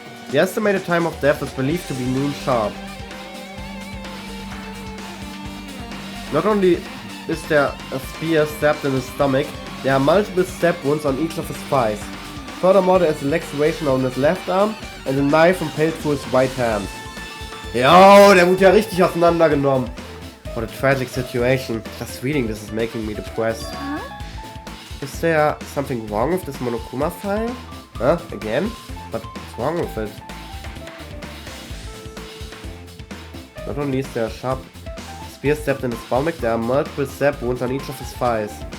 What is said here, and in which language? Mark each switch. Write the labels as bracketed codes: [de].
[en] The estimated time of death is believed to be noon sharp. Not only is there a spear stabbed in his stomach, there are multiple stab wounds on each of his thighs. Furthermore, there is a laceration on his left arm and a knife impaled through his right hand. [de] Yo, der wurde ja richtig auseinandergenommen. [en] What a tragic situation. Just reading this is making me depressed. Is there something wrong with this Monokuma file? Huh? Again? But what's wrong with it? Not only is there a sharp spear stabbed in his stomach, there are multiple stab wounds on each of his thighs.